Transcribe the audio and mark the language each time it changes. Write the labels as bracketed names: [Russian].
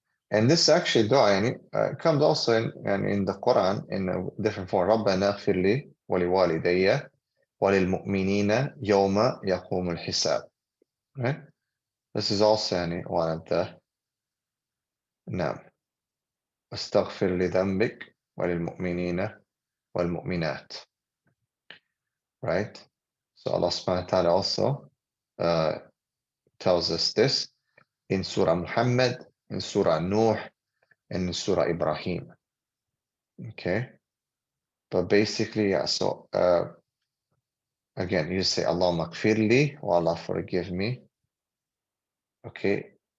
[English] And this actually dua comes also in the Quran in a different form. [Arabic] رَبَّنَا اغْفِرْ لِي وَلِوَالِدَيَّ وَلِلْمُؤْمِنِينَ يَوْمَ يَقُومُ الْحِسَابِ. [English] Right? This is also one of the [Arabic] نعم. استغفر لذنبك وللمؤمنين والمؤمنات. [English] Right? So Allah subhanahu wa ta'ala also tells us this in Surah Muhammad, in Surah Nuh, and in Surah Ibrahim. Okay? But basically, yeah, so again, you say Allahumma gfirli, or Allah forgive me. Okay.